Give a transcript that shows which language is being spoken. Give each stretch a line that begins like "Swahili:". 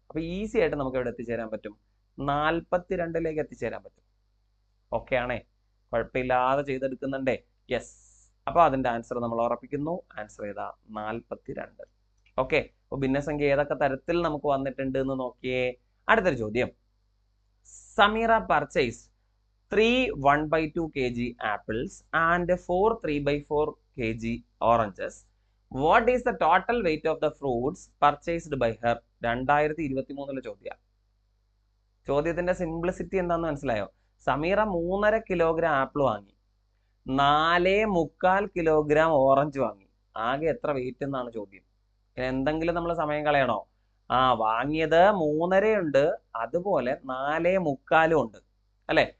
Malayalam: അപ്പൊ ഈസി ആയിട്ട് നമുക്ക് ഇവിടെ എത്തിച്ചേരാൻ പറ്റും, 42ലേക്ക് എത്തിച്ചേരാൻ പറ്റും. ഓക്കെ ആണേ? കുഴപ്പമില്ലാതെ ചെയ്തെടുക്കുന്നുണ്ടേ. യെസ്, അപ്പൊ അതിന്റെ ആൻസർ നമ്മൾ ഉറപ്പിക്കുന്നു. ആൻസർ ഏതാ? 42. ഓക്കെ, അപ്പൊ ഭിന്നസംഖ്യ ഏതൊക്കെ തരത്തിൽ നമുക്ക് വന്നിട്ടുണ്ട് എന്ന് നോക്കിയേ. അടുത്തൊരു ചോദ്യം.
English: Sameera purchase 3 1/2 kg apples and 4 3/4 kg oranges. What is the total weight of the fruits purchased by her?
Malayalam: 2023 ചോദ്യം. ചോദ്യത്തിന്റെ സിംപ്ലിസിറ്റി എന്താന്ന് മനസ്സിലായോ? സമീറ 3.5 കിലോഗ്രാം ആപ്പിൾ വാങ്ങി, 4.25 കിലോഗ്രാം ഓറഞ്ച് വാങ്ങി. ആകെ എത്ര വെയിറ്റ് എന്നാണ് ചോദ്യം. എന്തെങ്കിലും നമ്മൾ സമയം കളയണോ? വാങ്ങിയത് 3.5 ഉണ്ട്, അതുപോലെ 4.25 ഉണ്ട് അല്ലെ?